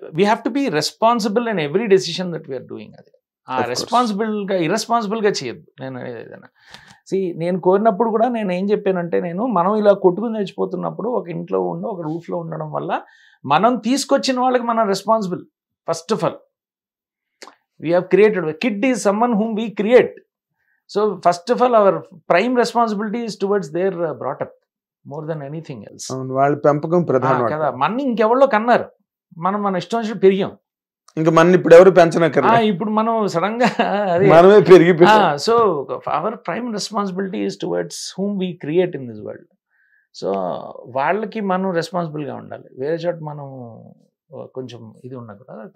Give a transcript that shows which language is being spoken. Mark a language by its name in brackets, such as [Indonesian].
[English] We have to be responsible in every decision that we are doing. [Telugu] అది ఆ irresponsible గా చేయొద్దు. నేను ఏదైనా నేను కోరినప్పుడు కూడా నేను ఏం చెప్పానంటే, మనం ఇలా కొట్టుకుని తెచ్చిపోతున్నప్పుడు ఒక ఇంట్లో ఒక రూఫ్ లో ఉండడం వల్ల మనం తీసుకొచ్చిన వాళ్ళకి మనం responsible. [English] First of all we have created, a kid is someone whom we create, so first of all our prime responsibility is towards their brought up more than anything else. [Telugu] వాళ్ళ పెంపకం ప్రధానం కదా. మన ఇంకెవరో కన్నారు, మన ఇష్టం వచ్చినట్టు పెరిగాం, ఇంకా మన ఇప్పుడు ఎవరు పెంచనక్కర్లే, ఇప్పుడు మనం సడన్ గా మనమే పెరిగిపోయాం. [English] So our prime responsibility is towards whom we create in this world. [Telugu] So వాళ్ళకి మనం రెస్పాన్సిబుల్ గా ఉండాలి, వేరే చోట మనం కొంచెం ఇది ఉన్నా కూడా.